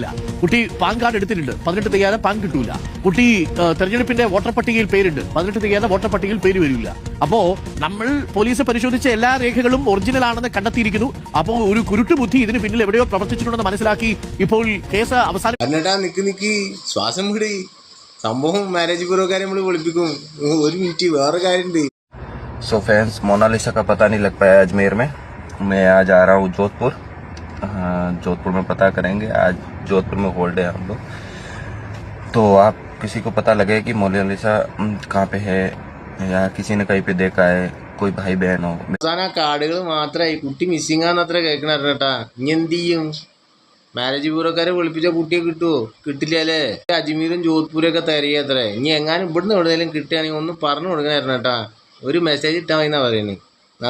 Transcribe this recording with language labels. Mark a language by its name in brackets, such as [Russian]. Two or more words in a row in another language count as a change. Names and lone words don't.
[Malayalam] കുട്ടി പാൻ കാർഡ് എടുത്തിട്ടുണ്ട്, 18 തികയാതെ പാൻ കിട്ടൂല. കുട്ടി തെരഞ്ഞെടുപ്പിന്റെ വോട്ടർ പട്ടികയിൽ പേരുണ്ട്, 18 തികയാതെ വോട്ടർ പട്ടികയിൽ പേര് വരില്ല. അപ്പോ നമ്മൾ പോലീസ് പരിശോധിച്ച എല്ലാ രേഖകളും ഒറിജിനൽ ആണെന്ന് കണ്ടെത്തിയിരിക്കുന്നു. അപ്പോൾ ഒരു കുരുട്ടു ബുദ്ധി ഇതിന് പിന്നിൽ എവിടെയോ പ്രവർത്തിച്ചിട്ടുണ്ടെന്ന് മനസ്സിലാക്കി ഇപ്പോൾ കേസ് ശ്വാസം വിടി സംഭവം മാരേജ് ബ്യൂറോക്കാരെ നമ്മൾ വിളിപ്പിക്കും. ഒരു മിനിറ്റ് വേറെ കാര്യമുണ്ട്. [English] So friends, [Hindi] मोनालिसा का पता नहीं लग पाया अजमेर में. मैं आज आ रहा हूँ जोधपुर. जोधपुर में पता करेंगे. आज जोधपुर में होल्ड है हम लोग. तो आप किसी को पता लगे कि मोनालिसा कहाँ पे है या किसी ने कहीं पे देखा है, कोई भाई बहन हो. [Malayalam] കാർഡുകൾ മാത്രമായി കുട്ടി മിസ്സിംഗ് ആണെന്നത്ര കേൾക്കണേട്ടാ. ഇനി എന്ത് ചെയ്യും? മാരേജ് ബ്യൂറോക്കാരെ വിളിപ്പിച്ച കുട്ടിയെ കിട്ടുമോ? കിട്ടില്ല അല്ലേ? അജ്മീറും ജോധ്പൂരൊക്കെ തിരയത്രേ. ഇനി എങ്ങാനും ഇവിടുന്ന് എവിടെയെങ്കിലും കിട്ടുകയാണെങ്കിൽ ഒന്ന് പറഞ്ഞു കൊടുക്കണേട്ടാ. ഒരു മെസ്സേജ് ഇട്ടാൽ മതി എന്നാ പറയുന്നത്.